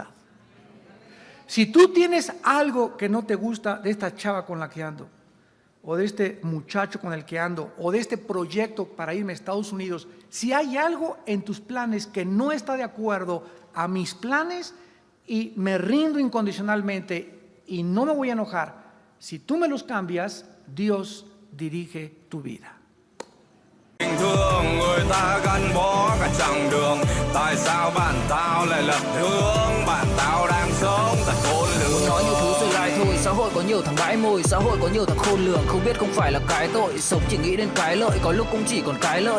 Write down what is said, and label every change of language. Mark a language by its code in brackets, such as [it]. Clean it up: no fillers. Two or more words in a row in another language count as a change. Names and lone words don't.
[es] Si tú tienes algo que no te gusta de esta chava con la que ando, o de este muchacho con el que ando, o de este proyecto para irme a Estados Unidos, si hay algo en tus planes que no está de acuerdo a mis planes, y me rindo incondicionalmente y no me voy a enojar, si tú me los cambias, Dios dirige tu vida. [vi] Thương người ta gắn bó cả chặng đường, tại sao bạn tao lại lật hướng, bạn tao đang sống tại khôn lường. Nói nhiều thứ rồi lại thôi, xã hội có nhiều thằng bãi mồi, xã hội có nhiều thằng khôn lường, không biết không phải là cái tội, sống chỉ nghĩ đến cái lợi, có lúc cũng chỉ còn cái lợi.